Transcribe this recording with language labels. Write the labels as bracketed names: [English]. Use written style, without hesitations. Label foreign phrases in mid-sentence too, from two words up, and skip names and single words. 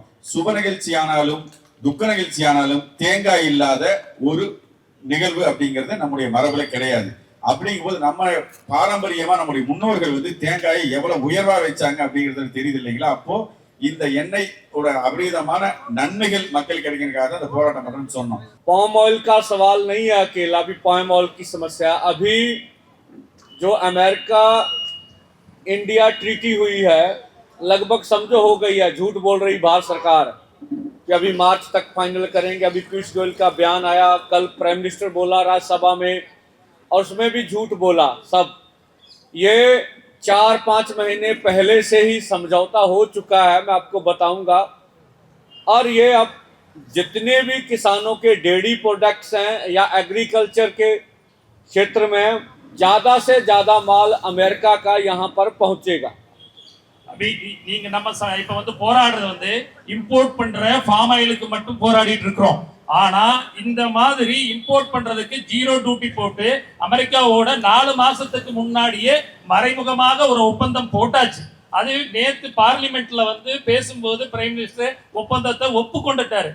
[Tamil] சுப நிகழ்ச்சி ஆனாலும் துக்க நிகழ்ச்சி ஆனாலும் தேங்காய் இல்லாத ஒரு நிகழ்வு அப்படிங்கிறது நம்முடைய மரபுல கிடையாது. அப்படிங்கும் போது நம்ம பாரம்பரியமா நம்முடைய முன்னோர்கள் தேங்காயை எவ்வளவு உயர்வா வச்சாங்க அப்படிங்கிறது தெரியுது இல்லைங்களா? அப்போ இந்த எண்ணெயோட அபரிதமான நன்மைகள் மக்கள் கிடைக்கிறதுக்காக அந்த போராட்டம் பண்றோம்னு சொன்னோம். [English] palm oil [Hindi] का सवाल नहीं है अकेला, अभी [English] palm oil [Hindi] की समस्या, अभी जो अमेरिका इंडिया ट्रीटी हुई है लगभग समझो हो गई है। झूठ बोल रही भारत सरकार कि अभी मार्च तक फाइनल करेंगे। अभी पीयूष गोयल का बयान आया, कल [English] prime minister [Hindi] बोला राज्यसभा में, और उसमें भी झूठ बोला सब। ये 4-5 महीने पहले से ही समझौता हो चुका है, मैं आपको बताऊंगा। और ये अब जितने भी किसानों के [English] dairy products [Hindi] हैं या एग्रीकल्चर के क्षेत्र में ज़्यादा से ज़्यादा माल अमेरिका का यहाँ पर पहुँचेगा। [Tamil] நீங்க நம்ம இப்ப வந்து போராடுறது வந்து இம்போர்ட் பண்ற [English] palm oilக்கு [Tamil] மட்டும் போராடிட்டு இருக்கிறோம். ஆனா இந்த மாதிரி இம்போர்ட் பண்றதுக்கு 0 டியூட்டி போட்டு அமெரிக்காவோட 4 மாசத்துக்கு முன்னாடியே மறைமுகமாக ஒரு ஒப்பந்தம் போட்டாச்சு. அது நேத்து பார்லிமெண்ட்ல வந்து பேசும்போது [English] prime minister [Tamil] ஒப்பந்தத்தை ஒப்புக்கொண்டுட்டாரு.